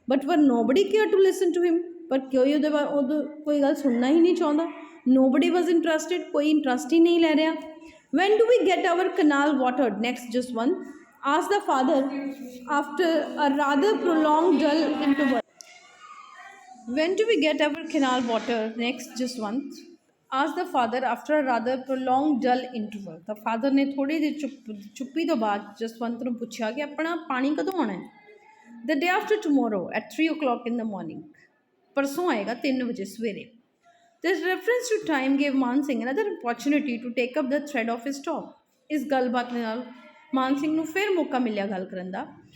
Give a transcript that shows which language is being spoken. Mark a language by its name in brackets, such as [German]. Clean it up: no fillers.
[English] but ਪਰ nobody care to listen to him, [Punjabi] ਪਰ ਕੋਈ ਉਹਦੇ ਕੋਈ ਗੱਲ ਸੁਣਨਾ ਹੀ ਨਹੀਂ ਚਾਹੁੰਦਾ। [English] nobody was interested, [Punjabi] ਕੋਈ ਇੰਟਰਸਟ ਹੀ ਨਹੀਂ ਲੈ ਰਿਹਾ। [English] When do we get our canal watered next Jaswant, asked the father after a rather prolonged dull interval. When do we get our canal water next, Jaswant? Asked the father after a rather prolonged dull interval. The father [Punjabi] ने थोड़ी देर चुप्पी तो बाद जसवंत ਨੂੰ ਪੁੱਛਿਆ ਕਿ ਆਪਣਾ ਪਾਣੀ ਕਦੋਂ ਆਉਣਾ ਹੈ। [English] The day after tomorrow at 3 o'clock in the morning. [Punjabi] ਪਰਸੋਂ ਆਏਗਾ 3 ਵਜੇ ਸਵੇਰੇ। [English] This reference to time gave Man Singh another opportunity to take up the thread of his talk. [Punjabi] ਇਸ ਗੱਲਬਾਤ ਨਾਲ ਮਾਨ ਸਿੰਘ ਨੂੰ ਫਿਰ ਮੌਕਾ ਮਿਲਿਆ ਗੱਲ ਕਰਨ ਦਾ।